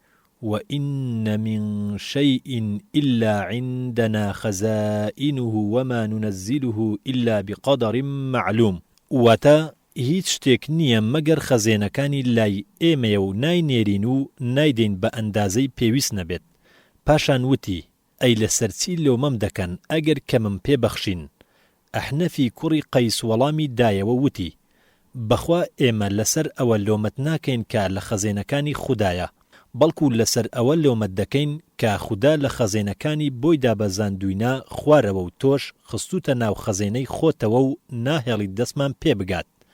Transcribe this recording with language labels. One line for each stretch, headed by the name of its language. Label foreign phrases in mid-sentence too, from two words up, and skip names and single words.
Arabic: وإن من شيء إلا عندنا خزائنه وما ننزله إلا بقدر معلوم
Central Kurdish: واتا هیچ شتێک نییە مەگەر خەزێنەکانی لای ئێمەیە و ناینێرین و نایدەین بە ئەندازەی پێویست نەبێت پاشان وتی ئەی لەسەرچی لۆمەم دەکەن ئەگەر کەمم پێبەخشین ئەحنەفی کوڕی قەیس وەڵامی دایەوە وتی بەخوا ئێمە لەسەر ئەوە لۆمەت ناکەین کە لە خەزێنەکانی خودایە بەڵکو لەسەر ئەوە لۆمەت دەکەین کە خودا لە خەزێنەکانی بۆی دابەزاندووینە خوارەوە و تۆش خستوتە ناو خەزێنەی خۆتەوە و ناهێڵی دەستمان پێ بگات